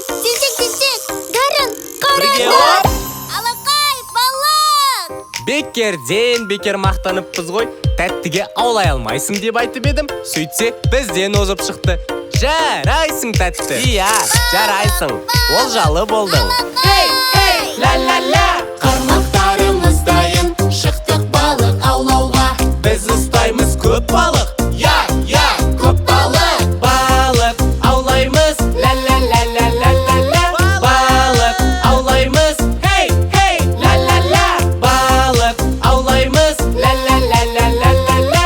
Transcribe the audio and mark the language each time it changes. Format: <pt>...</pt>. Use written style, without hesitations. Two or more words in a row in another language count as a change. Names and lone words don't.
<kk>Тентек, Дарын, Бірге қараңдар! оп! Алақай, балық! Бекер мақтаныппыз ғой. Тәттіге аулай алмайсың деп айтып едім. Сөйтсе, бізден озып шықты. Жарайсың тәтті. Иә, жарайсың. Олжалы болдың. Ла-ла-ла. Қармақтарымыз дайын, шықтық балық аулауға. Біз ұстаймыз көп балық. Я, Көп балық. балық аулаймыз. Ла-ла-ла-ла-ла-ла-ла. Балық аулаймыз. Хей, ла-ла-ла. Балық аулаймыз. Ла-ла-ла-ла-ла-ла-ла.</kk>